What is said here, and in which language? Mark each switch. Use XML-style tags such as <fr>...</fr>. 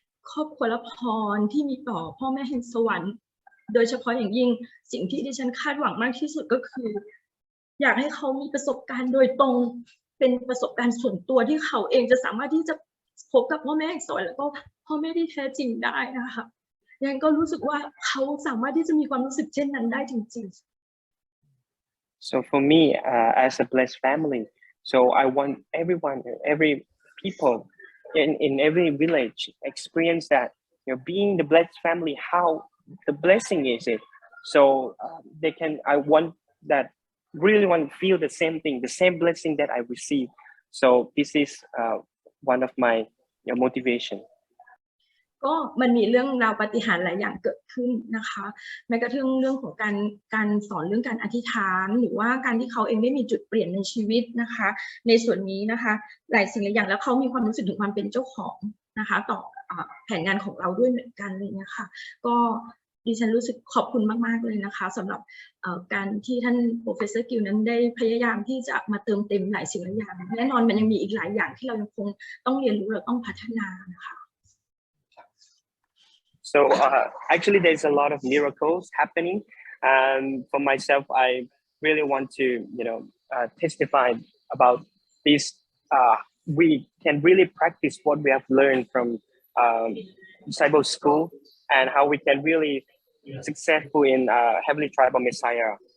<th>ครอบครัวละพรที่มีต่อพ่อแม่แห่งสวรรค์โดยเฉพาะอย่างยิ่งสิ่งที่ดิฉันคาดหวังมากที่สุดก็คืออยากให้เขามีประสบการณ์โดยตรงเป็นประสบการณ์ส่วนตัวที่เขาเองจะสามารถที่จะพบกับพ่อแม่แห่งสวรรค์แล้วก็พ่อแม่ที่แท้จริงได้นะคะยังก็รู้สึกว่าเขาสามารถที่จะมีความรู้สึกเช่นนั้นได้จริงๆ</th> <en>So for me, as a blessed family, so I want everyone, every people in every village experience that, being the blessed family, how the blessing is it. So I want that, really want to feel the same thing, the same blessing that I receive. So this is one of my motivation.</en> <th>ก็มันมีเรื่องราวปาฏิหาริย์หลายอย่างเกิดขึ้นนะคะแม้กระทั่งเรื่องของการสอนเรื่องการอธิษฐานหรือว่าการที่เขาเองได้มีจุดเปลี่ยนในชีวิตนะคะในส่วนนี้นะคะหลายสิ่งหลายอย่างแล้วเขามีความรู้สึกถึงความเป็นเจ้าของนะคะต่อแผนงานของเราด้วยเหมือนกันเลยนะคะก็ดิฉันรู้สึกขอบคุณมากๆเลยนะคะสำหรับการที่ท่าน Professor Gill นั้นได้พยายามที่จะมาเติมเต็มหลายสิ่งหลายอย่างแน่นอนมันยังมีอีกหลายอย่างที่เรายังคงต้องเรียนรู้และต้องพัฒนานะคะ</th> <en>So actually, there's a lot of miracles happening. For myself, I really want to, testify about this. We can really practice what we have learned from Disciple School and how we can really successful in Heavenly Tribal Messiah.</en>